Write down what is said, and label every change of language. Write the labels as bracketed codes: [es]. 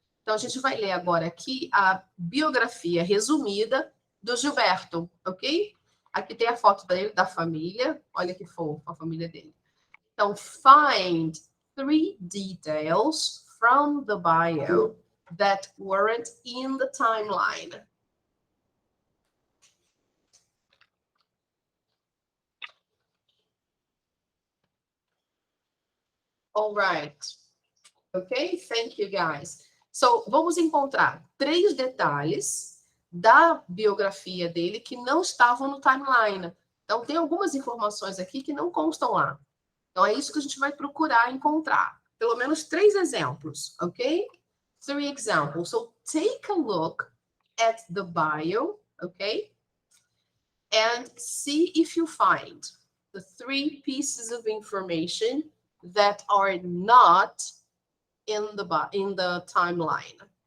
[pt] Então a gente vai ler agora aqui a biografia resumida do Gilberto, ok? Aqui tem a foto dele, da família. Olha que fofo a família dele. [en] Então, find 3 details from the bio that weren't in the timeline. All right. Ok? Thank you, guys. [pt] So, vamos encontrar 3 detalhes da biografia dele que não estavam no timeline. Então, tem algumas informações aqui que não constam lá. Então, é isso que a gente vai procurar encontrar. Pelo menos 3 exemplos, ok? [en] 3 examples. So, take a look at the bio, ok? And see if you find the 3 pieces of information that are not in the timeline.